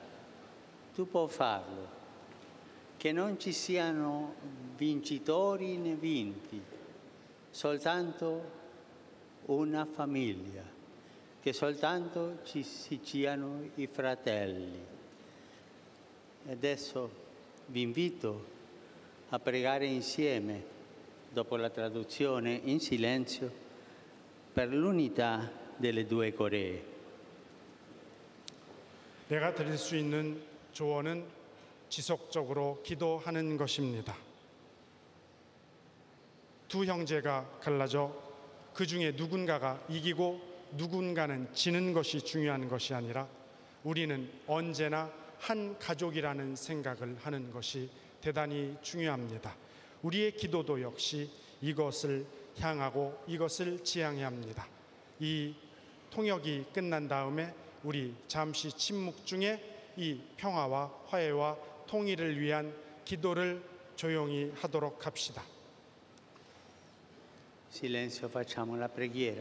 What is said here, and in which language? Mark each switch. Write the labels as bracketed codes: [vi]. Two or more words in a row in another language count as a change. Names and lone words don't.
[it] Tu puoi farlo, che non ci siano vincitori né vinti, soltanto una famiglia, che soltanto ci siano i fratelli. E adesso vi invito a pregare insieme, dopo la traduzione in silenzio, per l'unità delle due Coree. [ko] 내가 드릴 수 있는 조언은 지속적으로 기도하는 것입니다. 두 형제가 갈라져 그 중에 누군가가 이기고 누군가는 지는 것이 중요한 것이 아니라 우리는 언제나 한 가족이라는 생각을 하는 것이 대단히 중요합니다. 우리의 기도도 역시 이것을 향하고 이것을 지향해야 합니다. 이 통역이 끝난 다음에 우리 잠시 침묵 중에 이 평화와 화해와 통일을 위한 기도를 조용히 하도록 합시다. [it] Silenzio, facciamo la preghiera.